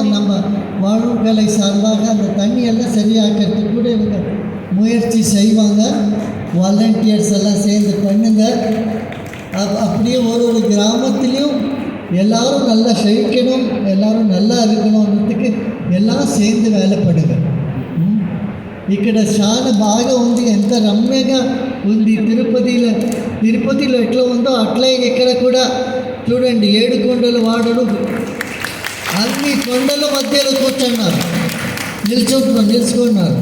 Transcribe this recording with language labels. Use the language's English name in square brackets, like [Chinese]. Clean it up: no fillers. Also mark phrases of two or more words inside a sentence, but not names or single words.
[Tamil] நம்ம வாழ்வுகளை சார்பாக அந்த தண்ணியெல்லாம் சரியாக்கிறதுக்கு கூட இவங்க முயற்சி செய்வாங்க. வாலண்டியர்ஸ் எல்லாம் சேர்ந்து பண்ணுங்க. அப்படியே ஒரு கிராமத்துலேயும் எல்லோரும் நல்லா செழிக்கணும், எல்லோரும் நல்லா இருக்கணுன்றதுக்கு எல்லாம் சேர்ந்து వేలపడుగా. [Telugu] ఇక్కడ చాలా బాగా ఉంది. ఎంత రమ్యంగా ఉంది. తిరుపతిలో ఎట్లా ఉందో అట్లే ఇక్కడ కూడా చూడండి. 7 కొండలు వాడడు, అన్ని కొండల మధ్యలో కూర్చున్నారు, నిల్చుకున్నారు.